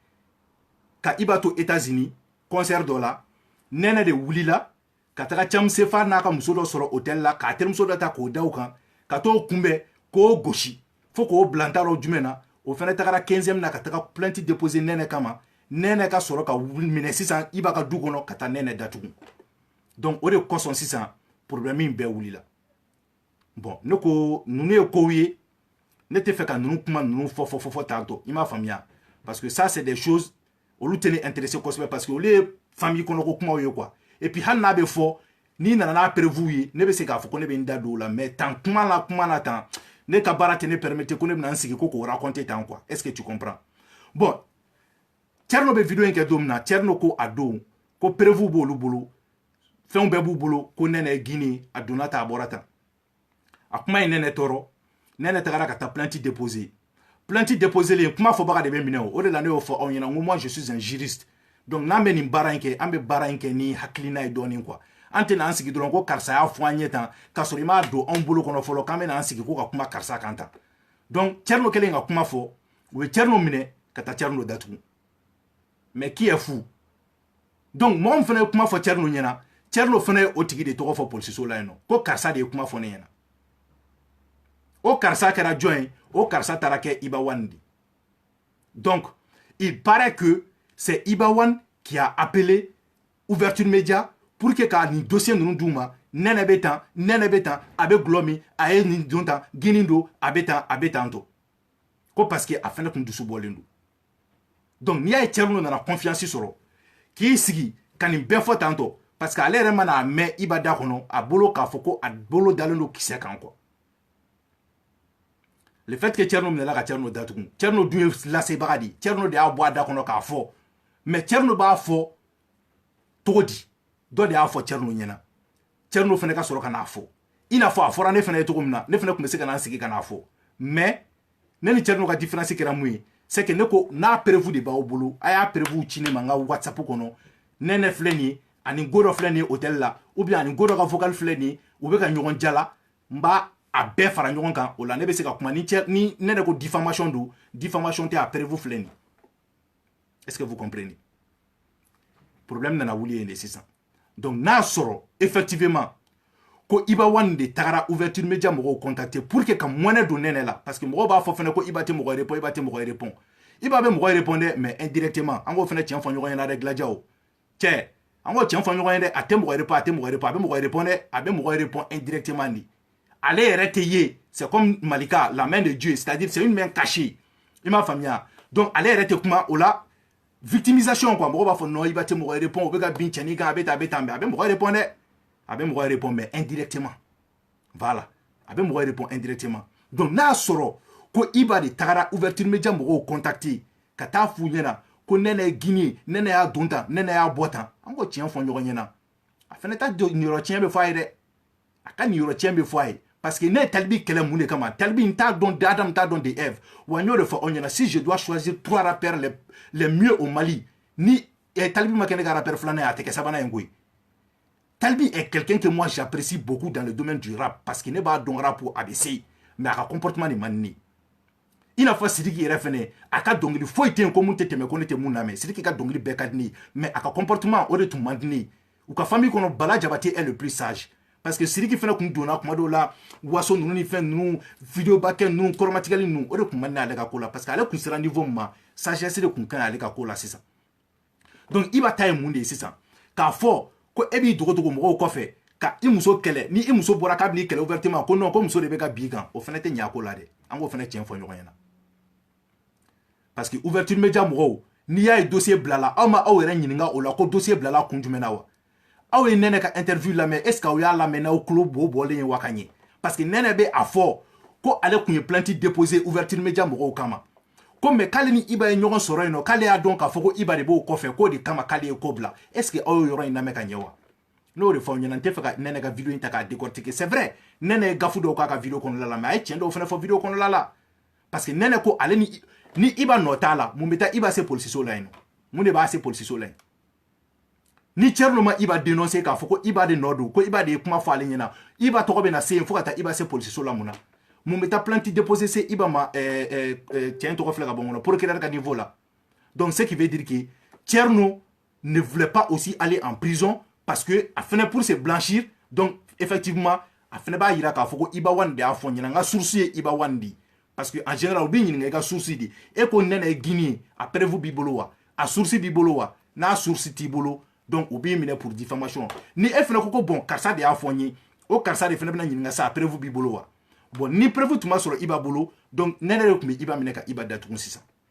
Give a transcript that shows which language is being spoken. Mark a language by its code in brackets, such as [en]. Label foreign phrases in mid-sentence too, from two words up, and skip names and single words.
[bm] ka Iba to États-Unis concert dɔ la nɛnɛ de wulila ka taga Thiam-Sefa n'a ka muso dɔ sɔrɔ hôtel la k'a terimuso dɔ ta k'o da o kan ka t'o kunbɛn k'o gosi fo k'o bila n t'a dɔn jumɛn na o fɛnɛ tagara 15e na ka taga [fr] plainte déposer [bm] nɛnɛ kama nɛnɛ ka sɔrɔ ka minɛ sisan Iba ka du kɔnɔ ka taa nɛnɛ datugu donc o de kosɔn sisan problème in bɛɛ wulila bon ne ko ninnu ye kow ye ne tɛ fɛ ka ninnu kuma ninnu fɔ tantôt i m'a faamuya [fr] parce que ça c'est des choses [bm] olu tɛ ne intéressé kosɛbɛ [fr] parce que [bm] olu ye famille kɔnɔko kumaw ye [fr] quoi et puis [bm] hali n'a bɛ fɔ n'i nana n'a prévu ye ne bɛ se k'a fɔ ko ne bɛ n da don o la mais tan kuma la tan ne ka baara tɛ ne permettre ko ne bɛna n sigi ko k'o raconter tan [fr] quoi est ce que tu comprends bon [bm] Thierno bɛ vidéo in kɛ don min na Thierno ko a don ko preuve b'olu bolo fɛnw bɛɛ b'u bolo ko Nɛnɛ ye Guinée a donna tan a bɔra tan a kuma ye Nɛnɛ tɔɔrɔ Nɛnɛ tagara ka taa [fr] plainte déposer [bm] len kuma fɔbaga de bɛ minɛ o de la ne y'o fɔ aw ɲɛna n ko [fr] moi je suis un juriste donc [bm] n'an bɛ nin baara in kɛ an bɛ baara in kɛ ni hakilina ye dɔɔnin quoi an tɛ n'an sigi dɔrɔn ko karisa y'a fɔ an ɲɛ tan k'a sɔrɔ i m'a don anw bolo kɔnɔ fɔlɔ k'an bɛ n'an sigi ko ka kuma karisa kan tan donc Thierno kɛlen ka kuma fɔ u ye Thierno minɛ ka taa Thierno datugu [fr] mais qui est fou donc [bm] mɔgɔ min fana ye kuma fɔ Thierno ɲɛna Thierno fana ye o tigi de tɔgɔ fɔ polisiso la yen nɔ ko karisa de ye kuma fɔ ne ɲɛna o karisa kɛra jɔn ye o karisa taara kɛ Iba Wane de [fr] donc il paraît que c'est Iba Wane qui a appelé Ouverture Média pour que [bm] ka nin dossier ninnu d'u ma Nɛnɛ bɛ tan a bɛ gulɔ min a ye nin don tan gini don a bɛ tan to ko [fr] parce que [bm] a fana tun dusu bɔlen don donc n'i y'a ye Thierno nana confiance sɔrɔ k'i sigi ka nin bɛɛ fɔ tan tɔ [fr] parce que [bm] ale yɛrɛ mana a mɛn Iba da kɔnɔ a bolo k'a fɔ ko a bolo dalen don kisɛ kan quoi [fr] le fait que [bm] Thierno minɛla ka Thierno datugu Thierno dun ye lasebaga de ye Thierno de y'a bɔ a da kɔnɔ k'a fɔ mais Thierno b'a fɔ cogo di dɔ de y'a fɔ Thierno ɲɛna Thierno fana ka sɔrɔ ka n'a fɔ i n'a fɔ a fɔra ne fana ye cogo min na ne fana tun bɛ se ka n'an sigi ka n'a fɔ mais ne ni Thierno ka différence kɛra mun ye [fr] c'est que [bm] ne ko n'a preuve de b'aw bolo a y'a preuve ci ne ma n ka WhatsApp kɔnɔ Nɛnɛ filɛ nin ye ani go dɔ filɛ nin ye hôtel la [fr] ou bien [bm] ani go dɔ ka vocal filɛ nin ye u bɛ ka ɲɔgɔn jala n b'a a bɛɛ fara ɲɔgɔn kan o la ne bɛ se ka kuma ni Nɛnɛ ko diffamation don diffamation tɛ a preuve filɛ nin [fr] est-ce que vous comprenez [bm] problème nana wuli yen de sisan donc n'a sɔrɔ effectivement ko Iba Wane de tagara Ouverture Média mɔgɔw [fr] contacter pour que [bm] ka mɔnɛ don Nɛnɛ la [fr] parce que [bm] mɔgɔw b'a fɔ fɛnɛ ko Iba tɛ mɔgɔ répond Iba bɛ mɔgɔ répond dɛ [fr] mais indirectement [bm] an k'o fɛnɛ tiɲɛ fɔ ɲɔgɔn ɲɛna dɛ Gladiaw cɛ an k'o tiɲɛ fɔ ɲɔgɔn ye dɛ a tɛ mɔgɔ répond a bɛ mɔgɔ répond dɛ a bɛ mɔgɔ répond indirectement de ale yɛrɛ tɛ ye [fr] c'est comme Malika la main de Dieu c'est-à-dire c'est une main cachée [bm] i m'a faamuya donc ale yɛrɛ tɛ kuma o la [fr] victimisation quoi [bm] mɔgɔ b'a fɔ non Iba tɛ mɔgɔ répond o bɛ ka bin cɛnin kan a bɛ tan mais a bɛ mɔgɔ répond dɛ a bɛ mɔgɔ répond [fr] mais indirectement voilà [bm] a bɛ mɔgɔ répond [fr] indirectement donc [bm] n'a sɔrɔ ko Iba de tagara Ouverture Média mɔgɔw contacter ka taa f'u ɲɛna ko Nɛnɛ ye Guinée Nɛnɛ y'a don tan Nɛnɛ y'a bɔ tan an k'o tiɲɛ fɔ ɲɔgɔn ɲɛna a fɛnɛ ta niyɔrɔ tiɲɛ bɛ fɔ a ye dɛ a ka niyɔrɔ tiɲɛ bɛ fɔ a ye [fr] parce que [bm] ne ye Talibi kɛlɛ mun de kama Talibi n t'a dɔn d'Adam n t'a dɔn de Ève wa n y'o de fɔ aw ɲɛna [fr] si je dois choisir 3 rappeurs les mieux au Mali [bm] ni Talibi ma kɛ ne ka rappeur filanan ye a tɛ kɛ sabanan ye koyi Talibi [fr] est quelqu'un que moi j'apprécie beaucoup dans le domaine du rap parce que [bm] ne b'a dɔn rap a bɛ se mais a ka comportement de man di ne ye i n'a fɔ Sidiki yɛrɛ fɛnɛ a ka dɔnkili foyi tɛ yen ko mun tɛ tɛmɛ ko ne tɛ mun lamɛn Sidiki ka dɔnkili bɛɛ ka di ne ye mais a ka comportement o de tun man di ne ye u ka famille kɔnɔ Bala Jabate [fr] est le plus sage parce que [bm] Sidiki fɛnɛ tun donna kuma dɔw la waso ninnu ni fɛn ninnu vidéo ba kɛ ninnu kɔrɔmatigɛli ninnu o de tun man di ale ka ko la [fr] parce que [bm] ale tun sera niveau min ma sagesse de tun ka ɲi ale ka ko la sisan donc Iba ta ye mun de ye sisan k'a fɔ ko e b'i dogo mɔgɔw kɔfɛ ka i muso kɛlɛ ni i muso bɔra k'a b'i kɛlɛ ouvertement ko non ko muso de bɛ ka b'i kan o fɛnɛ tɛ ɲɛ a ko la dɛ an k'o fɛnɛ tiɲɛ fɔ ɲɔgɔn ɲɛna [fr] parce que [bm] Ouverture Média mɔgɔw n'i y'a ye dossier bilala aw ma aw yɛrɛ ɲininka o la ko dossier bilala kun jumɛn na wa aw ye Nɛnɛ ka interview lamɛn [fr] est ce que [bm] aw y'a lamɛn n'aw tulo bɔlen ye wa ka ɲɛ [fr] parce que [bm] Nɛnɛ bɛ a fɔ ko ale tun ye [fr] plainte déposé [bm] Ouverture Média mɔgɔw kama ko mais k'ale ni Iba ye ɲɔgɔn sɔrɔ yen nɔ k'ale y'a dɔn k'a fɔ ko Iba de b'o kɔfɛ k'o de kama k'ale ye ko bila [fr] est ce que [bm] aw ye yɔrɔ in lamɛn ka ɲɛ wa n'o de fɔ aw ɲɛna n tɛ fɛ ka Nɛnɛ ka vidéo in ta k'a [fr] décortiquer c'est vrai [bm] Nɛnɛ ye gafu dɔw k'a ka vidéo kɔnɔla la mais a ye tiɲɛ dɔw fɛnɛ fɔ vidéo kɔnɔla la [fr] parce que [bm] Nɛnɛ ko ale ni Iba nɔ t'a la mun bɛ taa Iba se polisiso la yen nɔ mun de b'a se polisiso la yen ni Thierno ma Iba dénoncer k'a fɔ ko Iba de nɔ don ko Iba de ye kuma fɔ ale ɲɛna Iba tɔgɔ bɛ na se yen fo ka taa Iba se polisiso la mun na mun bɛ taa [fr] plainte déposer [bm] se Iba ma tiɲɛ tɔgɔ filɛ ka bɔ n kɔnɔ [fr] procureur ka niveau la donc ce qui veut dire que Thierno ne voulait pas aussi aller en prison parce que [bm] a fɛnɛ [fr] pour se blanchir donc [bm] effectivement a fɛnɛ b'a yira k'a fɔ ko Iba Wane de y'a fɔ ɲɛna n ka source ye Iba Wane de [fr] parce que en général [bm] u b'i ɲininka i ka source de e ko Nɛnɛ ye Guinée a preuve b'i bolo wa a source b'i bolo wa n'a source t'i bolo donc u b'i minɛ [fr] pour diffamation [bm] ni e fɛnɛ ko bon karisa de y'a fɔ n ye o karisa de fɛnɛ bɛna ɲininka sa a preuve b'i bolo wa bon ni preuve tun ma sɔrɔ Iba bolo donc Nɛnɛ de tun bɛ Iba minɛ ka Iba datugu sisan